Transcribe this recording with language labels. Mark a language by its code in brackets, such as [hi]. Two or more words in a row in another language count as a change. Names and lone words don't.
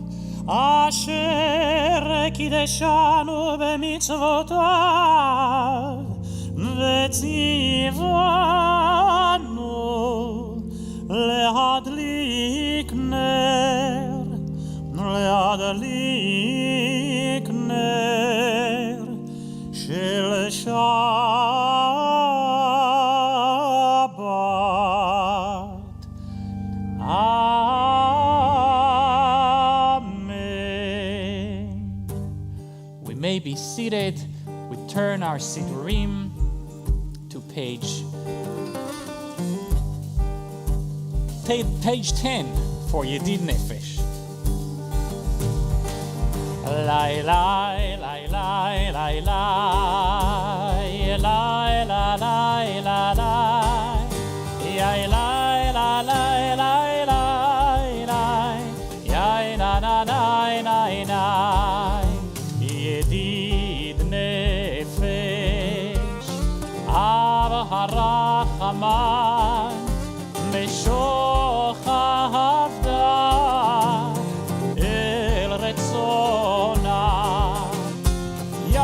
[he] אשר קידשנו במצוותיו וציוונו להדליק נר של [en] be seated. We turn our Siddurim to page 10 for Yedid Nefesh. Lai lai lai lai lai lai lai lai lai lai lai lai lai lai lai lai yai na na na na na [he] ידיד נפש אב הרחמן משוך עבדך אל רצונך